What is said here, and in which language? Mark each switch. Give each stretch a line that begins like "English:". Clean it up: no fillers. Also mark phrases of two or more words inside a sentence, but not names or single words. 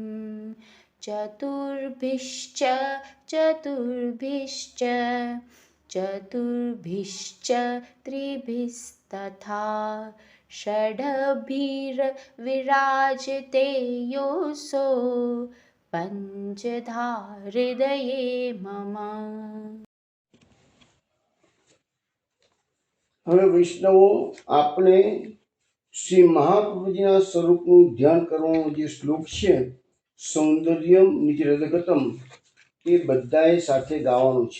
Sanskrit: चतुर्भिश्च चतुर्भिश्च चतुर्भिश्च त्रिभिस्तथा षड्भिर्विराजते योऽसौ पञ्चधा हृदये मम.
Gujarati: હવે વૈષ્ણવો, આપણે શ્રી મહાપ્રભુજીના સ્વરૂપનું ધ્યાન કરવાનો જે શ્લોક છે,
Sanskrit: सौंदर्यम निजरदगतम,
Gujarati: એ બધાએ સાથે ગાવાનું છે.